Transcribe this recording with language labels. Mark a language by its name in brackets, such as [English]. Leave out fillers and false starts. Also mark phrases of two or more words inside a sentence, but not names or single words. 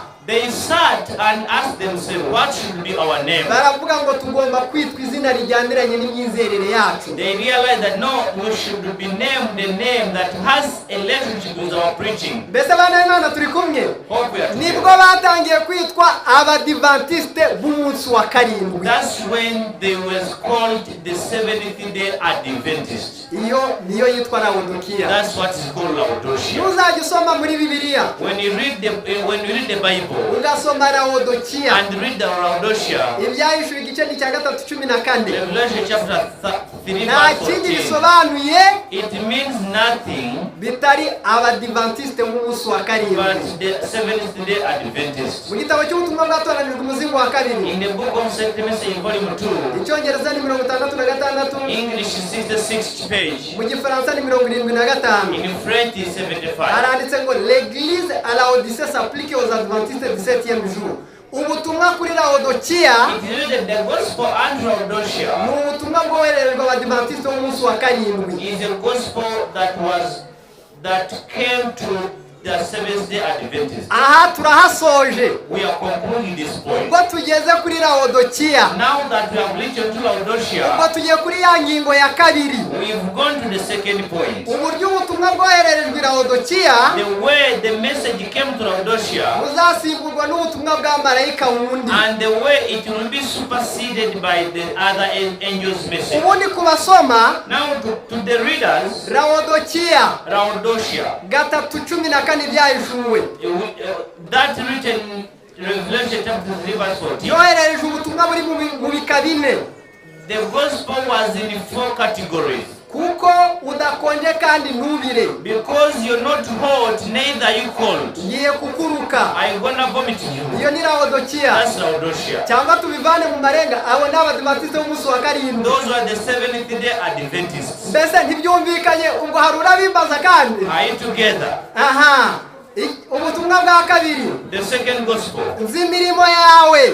[English] they sat and asked themselves, what should be our name? [Kinyarwanda] Baravuga ngo tugomba kwitwa izina rijyaniranye n'imyizerere yacu. [English] They realized that no, we should be named the name that has a relationship with our preaching. [Kinyarwanda] Mbese abana b'Imana turi kumwe? [English] Hope we are [Kinyarwanda] Nibwo [English] together. [Kinyarwanda] batangiye kwitwa abadivantisite b'umunsi wa karindwi. [English] That's when they was called the Seventh Day Adventists. [Kinyarwanda] Iyo niyo yitwa Laodikia. [English] That's what is called Laodicea. [Kinyarwanda] Ntuzajya usoma muri Bibiliya [English] When you read the Bible [Kinyarwanda] ugasoma Laodikia. [English] and read the Laodicea, [Kinyarwanda] Ibyahishuwe igice ni cya 3:14. [English] Revelation chapter 3 [Kinyarwanda] Nta [English] verse [Kinyarwanda] kindi [English] 14, [Kinyarwanda] bisobanuye [English] it means nothing [Kinyarwanda] bitari abadivantisite b'umunsi wa karindwi. [English] but the Seventh Day Adventists. [Kinyarwanda] Mu gitabo cy'ubutumwa bwatoranijwe umuzingo wa kabiri, [English] In the book of Second Message, volume 2, [Kinyarwanda] icyongereza ni 66, [English] English is 66th page, [Kinyarwanda] mu gifaransa ni 75. [English] in French is 75. [Kinyarwanda] Haranditse ngo [French] l'église à Laodicée s'applique aux adventistes du 7e jour. [Kinyarwanda] Ubutumwa kuri Laodikia [English] It is written the gospel and [Kinyarwanda] ni [English] Laodicea [Kinyarwanda] ubutumwa bwohererezwa abadivantisite b'umunsi wa karindwi. [English] is a gospel that came to the Seventh Day Adventists. [Kinyarwanda] Aha turahasoje. [English] We are concluding this point. [Kinyarwanda] Ubwo tugeze kuri Laodikia, [English] Now that we have reached to [Kinyarwanda] ubwo [English] Laodicea, [Kinyarwanda] tugiye kuri ya ngingo ya kabiri. [English] we've gone to the second point. [Kinyarwanda] Uburyo ubutumwa bwohererejwe Laodikia [English] The way the message came to Laodicea [Kinyarwanda] buzasimburwa n'ubutumwa bwa marayika wundi. [English] and the way it will be superseded by the other angel's message. [Kinyarwanda] Ubundi kubasoma [English] Now to the readers, [Kinyarwanda] Laodikia [English] Laodicea, [Kinyarwanda] 3:14 byahishuwe [English] that written in Revelation chapter 3 verse 14. [Kinyarwanda] yoherereje ubutumwa buri mu bika bine. [English] The gospel was in 4 categories. [Kinyarwanda] kuko udakonje kandi ntubire. [English] Because you're not hot, neither you cold. [Kinyarwanda] Ngiye kukuruka. [English] I'm gonna vomit you. [Kinyarwanda] Iyo ni Laodikia. [English] That's Laodicea. [Kinyarwanda] Cyangwa tubivane mu marenga abo n'abadivantisite b'umunsi wa karindwi. [English] Those were the Seventh Day Adventists. [Kinyarwanda] Mbese ntibyumvikanye ubwo harura bimbaza kandi. [English] Are you together? [Kinyarwanda] Aha. Ubutumwa bwa kabiri. [English] The second gospel. [Kinyarwanda] Nzi imirimo yawe.